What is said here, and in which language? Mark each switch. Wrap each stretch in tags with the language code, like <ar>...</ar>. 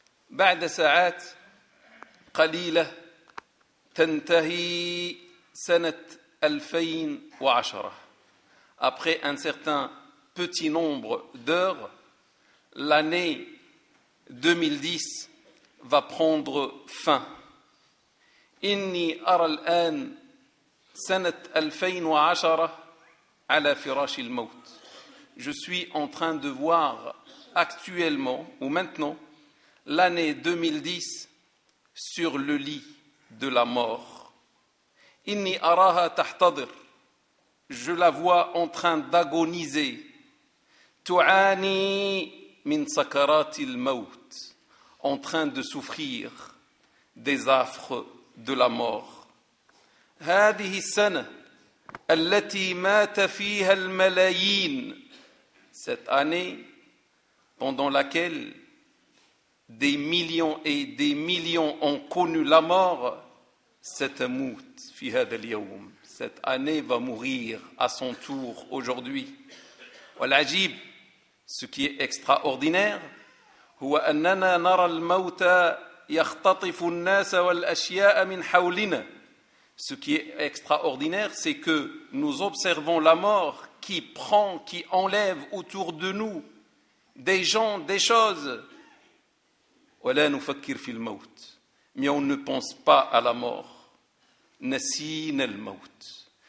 <ar>بعد ساعات قليلة تنتهي سنة 2010.</ar> <fr>Après un certain petit nombre d'heures, l'année 2010 va prendre fin.</fr> <ar>إني أرى الآن سنة 2010 على فراش الموت.</ar> <fr>Je suis en train de voir actuellement ou maintenant l'année 2010 sur le lit de la mort.</fr> <ar>إني أراها تحتضر.</ar> <fr>Je la vois en train d'agoniser.</fr> <ar>تعاني من سكرات الموت.</ar> <fr>En train de souffrir des affres de la mort.</fr> <ar>هذه السنة التي مات فيها الملايين.</ar> <fr>Cette année pendant laquelle des millions et des millions ont connu la mort,</fr> <ar>ستموت في هذا اليوم.</ar> <fr>Cette année va mourir à son tour aujourd'hui.</fr> <ar>والعجيب,</ar> <fr>ce qui est extraordinaire,</fr> <ar>هو أننا نرى الموت يختطف الناس والأشياء من حولنا.</ar> <fr>Ce qui est extraordinaire, c'est que nous observons la mort qui prend, qui enlève autour de nous des gens, des choses.</fr> <ar>ولا نفكر في الموت.</ar> <fr>Mais on ne pense pas à la mort.</fr> <ar>نسينا الموت.</ar>